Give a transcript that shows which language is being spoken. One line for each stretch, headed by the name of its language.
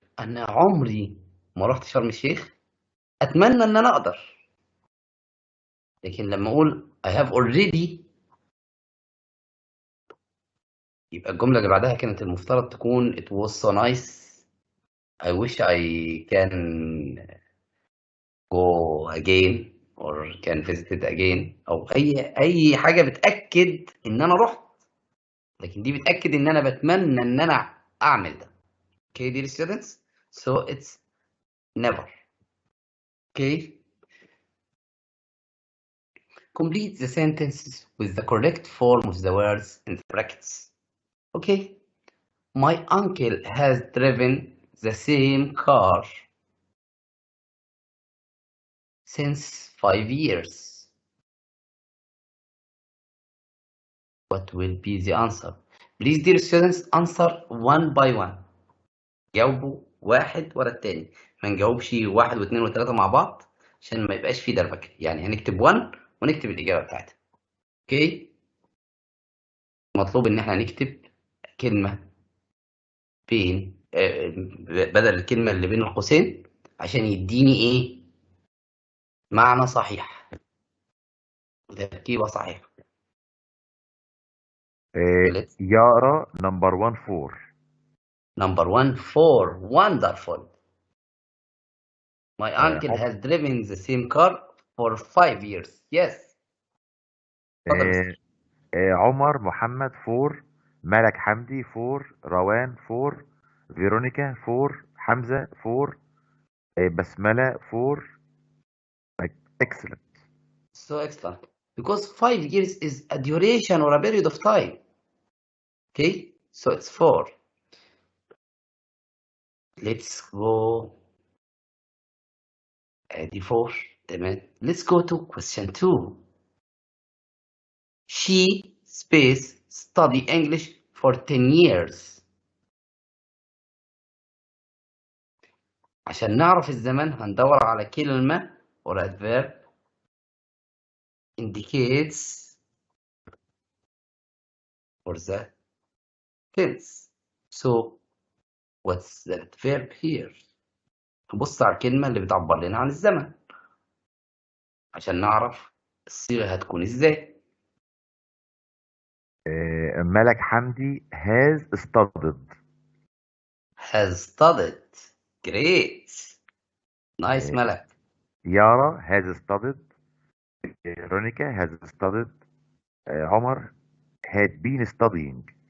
Arabic: أنا عمري ما رحت شرم الشيخ. أتمنى إن أنا أقدر. لكن لما أقول
English: I have already،
Arabic: يبقى الجملة اللي بعدها كانت المفترض تكون
English: it was so nice. I wish I can go again or can visit it again،
Arabic: أو أي حاجة بتأكد إن أنا رحت. لكن دي بتأكد إن أنا بتمنى إن أنا أعمل ده.
English: Okay dear students, so it's never. Okay, complete the sentences with the correct form of the words in the brackets. Okay, my uncle has driven the same car since 5 years. What will be the answer? Please dear students, answer one by one.
Arabic: جاوبوا واحد ورا التاني، ما نجاوبش واحد واثنين وثلاثة مع بعض عشان ما يبقاش فيه دربكة. يعني هنكتب 1 ونكتب الإجابة بتاعتها. اوكي، مطلوب إن احنا نكتب كلمة بين بدل الكلمة اللي بين القوسين عشان يديني إيه؟ معنى صحيح وتركيبة صحيحة. يارا نمبر 1 4.
English: Number 1 4. Wonderful. My uncle
Arabic: عمر
English: has driven the same car for 5 years. Yes.
Arabic: اتفضل مستر. عمر محمد 4 ملك حمدي 4 روان 4 فيرونيكا 4 حمزة 4 بسملة 4.
English: excellent. So excellent. Because 5 years is a duration or a period of time. Okay, so it's 4. Let's go.
Arabic: ادي 4. تمام.
English: Let's go to question 2. She space study English for 10 years.
Arabic: عشان نعرف الزمن هندور على كلمة
English: or adverb indicates for the tense. So what's the verb here؟
Arabic: نبص على الكلمة اللي بتعبر لنا عن الزمن عشان نعرف الصيغة هتكون ازاي.
English: ملك حمدي has studied. Has studied. Great. Nice ملك. يارا has studied. رونيكا has studied. عمر had been studying.